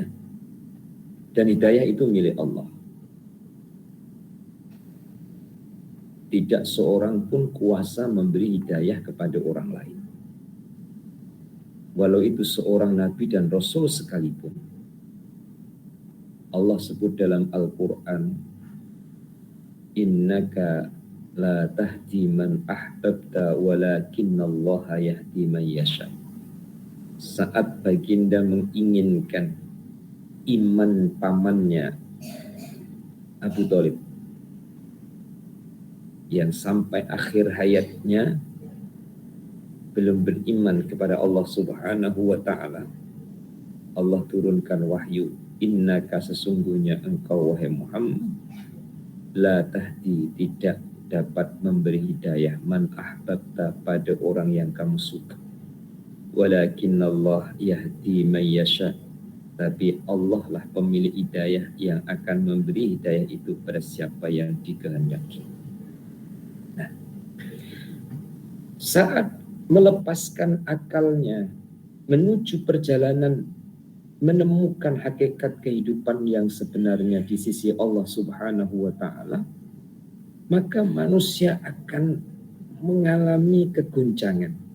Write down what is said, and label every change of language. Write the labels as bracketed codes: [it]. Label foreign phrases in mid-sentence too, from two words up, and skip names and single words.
[id] Dan hidayah itu milik Allah. Tidak seorang pun kuasa memberi hidayah kepada orang lain. Walau itu seorang nabi dan rasul sekalipun. Allah sebut dalam Al-Quran, [ar] إنك لا تهدي من أحببت ولكن الله يهدي من يشاء. [id] Saat baginda menginginkan iman pamannya Abu Thalib yang sampai akhir hayatnya belum beriman kepada [ar] الله سبحانه وتعالى, [id] Allah turunkan wahyu, innaka sesungguhnya engkau wahai Muhammad [ar] لا تهدي [id] tidak dapat memberi hidayah [ar] من أحببت [id] pada orang yang kamu suka, [ar] ولكن الله يهدي من يشاء, [id] tapi Allah lah pemilik hidayah yang akan memberi hidayah itu pada siapa yang dikehendaki. Nah, saat melepaskan akalnya menuju perjalanan menemukan hakikat kehidupan yang sebenarnya di sisi [ar] الله سبحانه وتعالى, [id] maka manusia akan mengalami keguncangan.